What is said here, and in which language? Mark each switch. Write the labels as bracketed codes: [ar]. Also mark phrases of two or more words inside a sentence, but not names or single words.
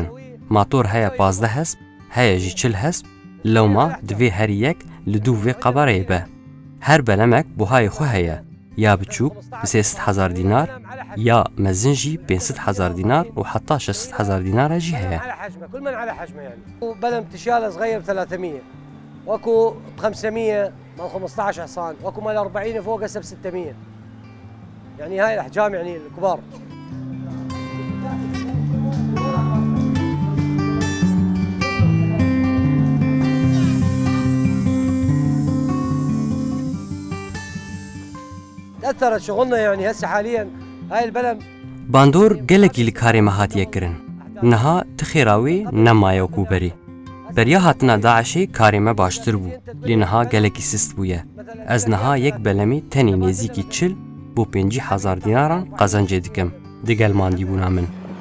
[ku] Motor heye 15 hesp, heye jî 40 hesp, lewma divê her yek li dûv vê qebareyê be. Her belemek buhayê xwe heye, ya biçûk bi 300,000 dînar, ya mezin jî 500,000 dînar û heta 600,000 dînar jî heye. [ar] بلم تشاله صغير ب 300 واكو ب 500 مال 15 حصان واكو مال 40 فوق هسه ب 600 يعني هاي الاحجام يعني الكبار. تأثرت شغلنا يعني هسه حاليا هاي البلم [ku] باندور gelekî li karê me hatiye kirin. Niha tixêra wê nemaye wekû berî. Beriya hatina Daişê karê me baştir bû, lê niha gelekî sist bûye. Ez niha yek belemê tenê nêzîkî 40 bû 50,000 dînaran qazancê dikim. Digel mandîbûna min.